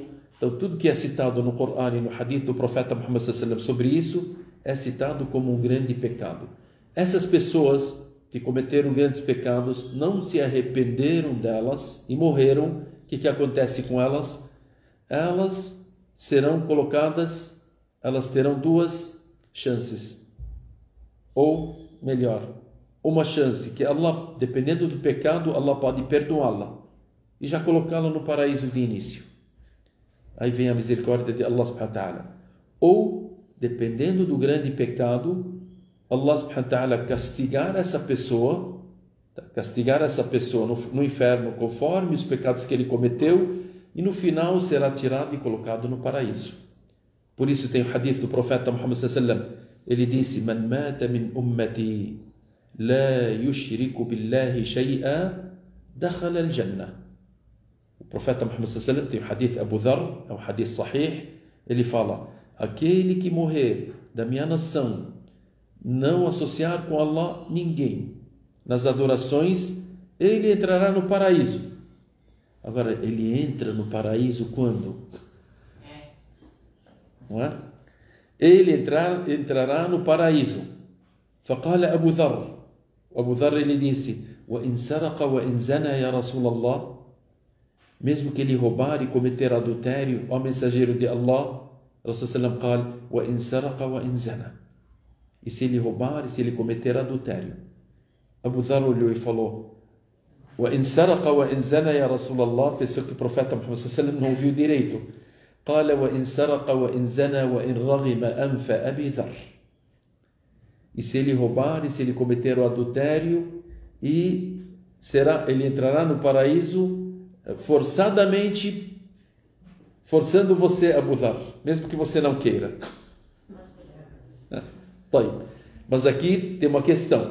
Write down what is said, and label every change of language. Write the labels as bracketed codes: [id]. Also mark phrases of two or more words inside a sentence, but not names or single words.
[pt] Então tudo que é citado no Corão e no Hadith do profeta Muhammad [ar] صلى الله عليه وسلم [pt] sobre isso é citado como um grande pecado. Essas pessoas que cometeram grandes pecados não se arrependeram delas e morreram. O que acontece com elas? Elas serão colocadas, elas terão duas chances, ou melhor, uma chance que Allah, dependendo do pecado, Allah pode perdoá-la e já colocá-la no paraíso de início. Aí vem a misericórdia de Allah [ar] سبحانه وتعالى. [pt] Ou, dependendo do grande pecado, Allah [ar] سبحانه وتعالى [pt] castigar essa pessoa no inferno conforme os pecados que ele cometeu, e no final será tirado e colocado no paraíso. Por isso tem o hadith do profeta Muhammad [ar] صلى الله عليه وسلم. [pt] Ele disse: [ar] "من مات من أمتي لا يشرك بالله شيئا دخل الجنة." [pt] O profeta Muhammad [ar] صلى الله عليه وسلم [pt] tem o hadith Abu Dharr, é um [ar] حديث صحيح. [pt] Ele fala: aquele que morrer da minha nação não associar com Allah ninguém nas adorações, ele entrará no paraíso. Agora, ele entra no paraíso quando? Não é? Ele entrará no paraíso. [ar] فقال أبو ذر, Abu Dharr, [pt] ele disse: [ar] وإن سرق وإن زنى يا رسول الله. [pt] Mesmo que ele roubar e cometer adultério, ó mensageiro de Allah, [ar] رسول سلم قال وإن سرق وإن زنى. [pt] E se ele roubar e se ele cometer adultério? Abu Dharr olhou e falou: [ar] وإن سرق وإن زنى يا رسول الله. [pt] Pensou que o profeta Muhammad sallam não ouviu direito. [ar] قال وإن سرق وإن زنى وإن رغم أنف أبي ذر. [pt] E se ele roubar e se ele cometer o adultério, e ele entrará no paraíso forçadamente, forçando você, Abu Dharr, mesmo que você não queira. Mas aqui tem uma questão.